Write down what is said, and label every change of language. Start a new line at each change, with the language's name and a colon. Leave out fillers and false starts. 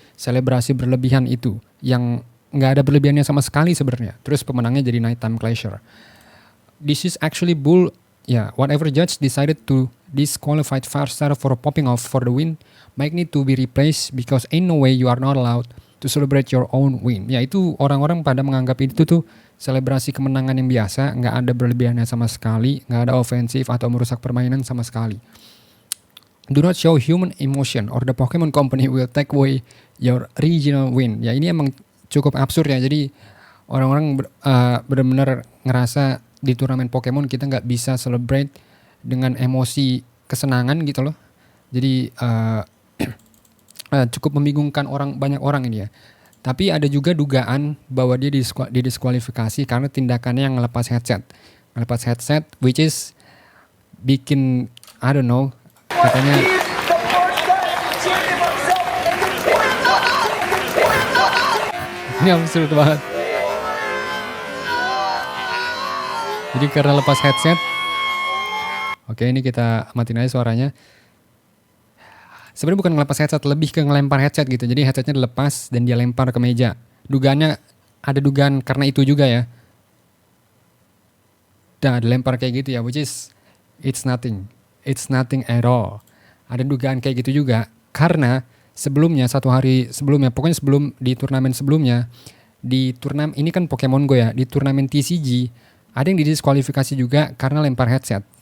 Indonesian: Selebrasi berlebihan itu yang nggak ada berlebihannya sama sekali sebenarnya. Terus pemenangnya jadi
English: Nighttime Clasher. This is actually bull. Yeah, whatever judge decided to disqualify Firestar for popping off for the win might need to be replaced because ain't no way you are not allowed to celebrate your own win.
Indonesian: Ya itu orang-orang pada menganggap itu tuh selebrasi kemenangan yang biasa, nggak ada berlebihannya sama sekali, nggak ada ofensif atau merusak permainan sama sekali.
English: Do not show human emotion or the Pokemon Company will take away your regional win.
Indonesian: Ya ini emang cukup absurd ya. Jadi orang-orang benar-benar ngerasa di turnamen Pokemon kita nggak bisa celebrate dengan emosi kesenangan gitu loh. Jadi cukup membingungkan banyak orang ini ya. Tapi ada juga dugaan bahwa dia didiskualifikasi karena tindakannya yang ngelepas headset. Ngelepas headset
English: which is
Indonesian: bikin,
English: I don't know,
Indonesian: katanya ini absurd banget. Jadi karena lepas headset, oke ini kita matiin aja suaranya. Sebenarnya bukan ngelepas headset, lebih ke ngelempar headset gitu. Jadi headsetnya dilepas dan dia lempar ke meja. Dugaannya, ada dugaan karena itu juga ya. Nah dilempar kayak gitu ya,
English: which is it's nothing at all.
Indonesian: Ada dugaan kayak gitu juga karena sebelumnya, satu hari sebelumnya, pokoknya di turnamen sebelumnya, di turnamen ini kan Pokemon Go ya, di turnamen TCG ada yang didiskualifikasi juga karena lempar headset.